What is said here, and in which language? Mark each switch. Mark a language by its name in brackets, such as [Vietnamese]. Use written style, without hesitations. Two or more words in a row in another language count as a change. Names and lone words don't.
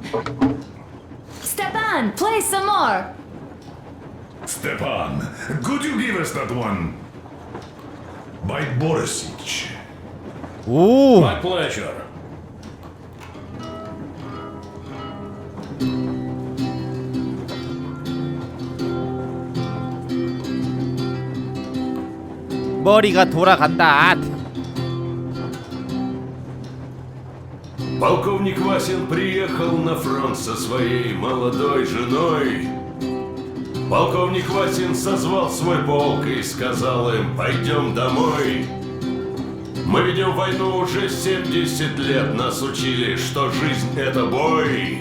[English] Stepan, play some more. Stepan, could you give us that one? By Borisic. 오. My pleasure. [Korean] 머리가 돌아간다. [Russian] Полковник Васин приехал на фронт со своей молодой женой. Полковник Васин созвал свой полк и сказал им: пойдем домой. Мы ведем войну уже 70 лет, нас учили, что жизнь это бой.